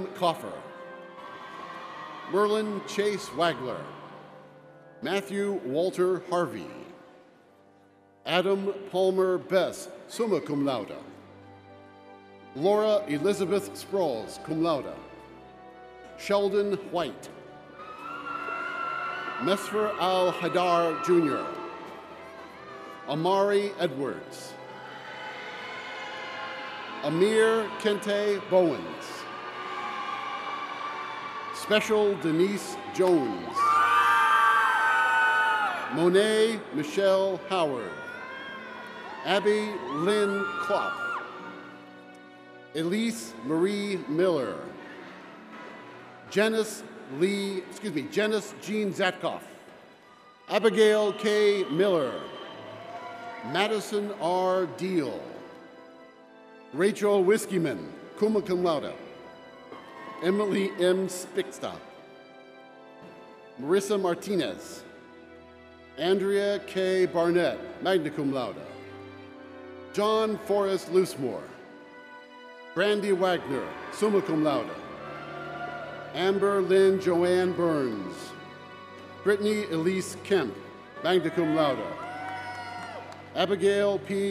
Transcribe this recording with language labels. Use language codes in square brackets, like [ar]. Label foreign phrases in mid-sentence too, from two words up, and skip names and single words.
[en] Coffer, Merlin Chase Wagler, Matthew Walter Harvey, Adam Palmer Bess, [la] summa cum laude, [en] Laura Elizabeth Sproles, [la] cum laude, [en] Sheldon White, Mesfer Al-Hadar Jr., Amari Edwards, Amir Kente Bowens, Special Denise Jones, Monet Michelle Howard, Abby Lynn Klopp, Elise Marie Miller, Janice Jean Zatkoff, Abigail K. Miller, Madison R. Deal, Rachel Whiskeyman, [la] summa cum laude, [en] Emily M. Spicksta, Marissa Martinez, Andrea K. Barnett, [la] magna cum laude, [en] John Forrest Loosemore, Brandy Wagner, [la] summa cum laude, [en] Amber Lynn Joanne Burns, Brittany Elise Kemp, [la] magna cum laude, [en] Abigail P.